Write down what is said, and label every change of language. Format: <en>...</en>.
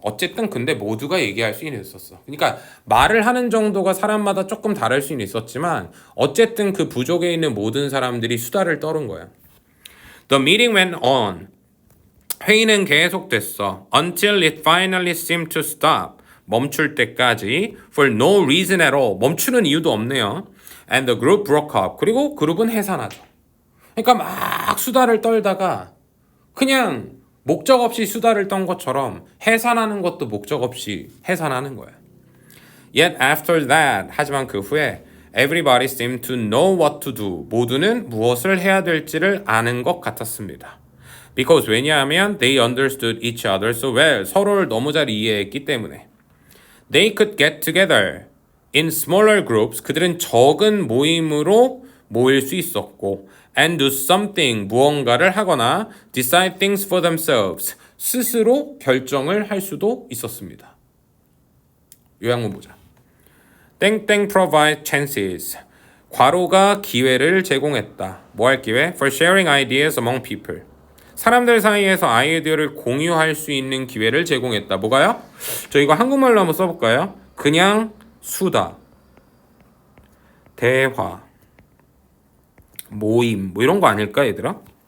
<ko>어쨌든 근데 모두가 얘기할 수 있었어. 그러니까 말을 하는 정도가 사람마다 조금 다를 수는 있었지만 어쨌든 그 부족에 있는 모든 사람들이 수다를 떠는 거야.</ko> <en>The meeting went on.</en> <ko>회의는 계속됐어.</ko> <en>Until it finally seemed to stop.</en> <ko>멈출 때까지.</ko> <en>For no reason at all.</en> <ko>멈추는 이유도 없네요.</ko> <en>And the group broke up.</en> <ko>그리고 그룹은 해산하죠. 그러니까 막 수다를 떨다가 그냥 목적 없이 수다를 떤 것처럼 해산하는 것도 목적 없이 해산하는 거야.</ko> <en>Yet after that,</en> <ko>하지만 그 후에</ko> <en>everybody seemed to know what to do.</en> <ko>모두는 무엇을 해야 될지를 아는 것 같았습니다.</ko> <en>Because</en> <ko>왜냐하면</ko> <en>they understood each other so well.</en> <ko>서로를 너무 잘 이해했기 때문에.</ko> <en>They could get together in smaller groups.</en> <ko>그들은 적은 모임으로 모일 수 있었고</ko> <en>and do something,</en> <ko>무언가를 하거나</ko> <en>decide things for themselves,</en> <ko>스스로 결정을 할 수도 있었습니다. 요약문 보자. 땡땡</ko> <en>provide chances.</en> <ko>괄호가 기회를 제공했다. 뭐 할 기회?</ko> <en>For sharing ideas among people.</en> <ko>사람들 사이에서 아이디어를 공유할 수 있는 기회를 제공했다. 뭐가요? 저 이거 한국말로 한번 써볼까요? 그냥 수다, 대화, 모임 뭐 이런 거 아닐까 얘들아?</ko>